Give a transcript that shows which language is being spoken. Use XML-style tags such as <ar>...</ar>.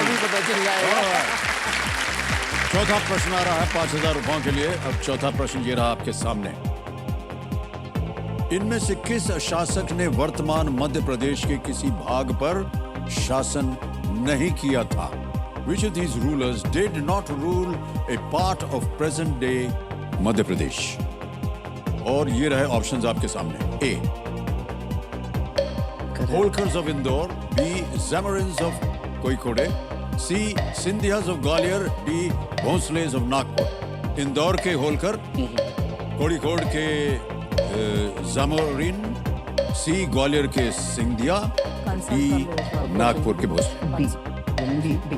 <hi>अभी पता चल जाएगा। चौथा प्रश्न आ रहा है 5000 रुपयों के लिए। अब चौथा प्रश्न ये रहा आपके सामने। इनमें से किस शासक ने वर्तमान मध्य प्रदेश के किसी भाग पर शासन नहीं किया था?</hi> <en>Which of these rulers did not rule a part of present day Madhya Pradesh?</en> <hi>और ये रहे ऑप्शंस आपके सामने।</hi> <en>A Holkars of Indore, B Zamorins of Kozhikode, C Scindias of Gwalior, D Bhonsles of Nagpur.</en> <hi>Indore के होलकर, कोझिकोड के ज़ैमोरिन, सी ग्वालियर के सिंधिया, डी नागपुर के भोंसले।</hi>